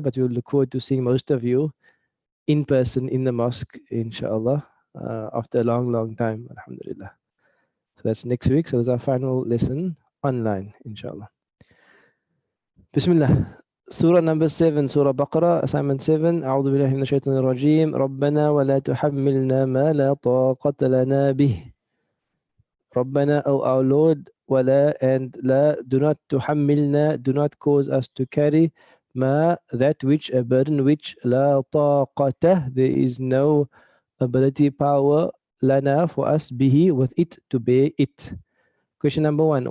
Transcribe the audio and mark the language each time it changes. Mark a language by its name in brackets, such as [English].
[English] But we'll look forward to seeing most of you in person in the mosque, inshallah, after a long time, alhamdulillah. So that's next week. So that's our final lesson online, inshallah. Bismillah. Surah number 7, Surah Baqarah, assignment 7. [Arabic] أعوذ بالله من الشيطان الرجيم. ربنا ولا تحملنا ما لا طاقة لنا به. [English] ربنا, O our Lord, ولا and la, do not تحملنا, do not cause us to carry ma, that which, a burden which لا طاقة, there is no ability, power, lana, for us, bihi, with it, to bear it. Question number 1.